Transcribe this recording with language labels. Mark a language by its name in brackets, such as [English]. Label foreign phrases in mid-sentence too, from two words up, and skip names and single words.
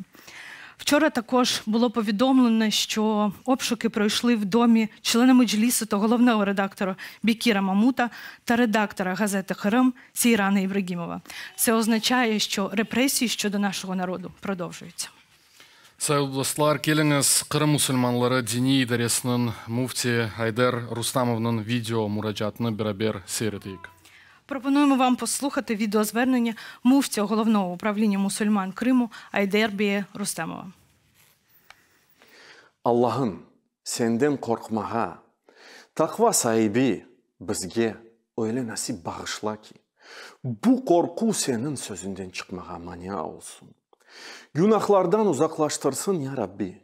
[Ukrainian] Вчора також було повідомлено, що обшуки пройшли в домі члена Меджлісу та головного редактора Бекіра Мамута та редактора газети «Кырым» Сейрана Ибрагимова. Це означає, що репресії щодо нашого народу продовжуються. [Crimean Tatar] Sayın dostlar, keliniz Kırım Müslümanları Dini İdaresi'nin mufti Ayder Rustamov'un video müracaatını beraber seyredeyik. [Ukrainian] Пропонуємо вам послухати відеозвернення муфтія головного управління мусульман Криму Айдербея Рустамова. [Crimean Tatar] Allah'ım senden korkmağa, takva sahibi bizge öyle nasip bağışla ki, bu korku senin sözünden çıkmağa mania olsun. Günahlardan uzaklaştırsın [Arabic] ya Rabbi.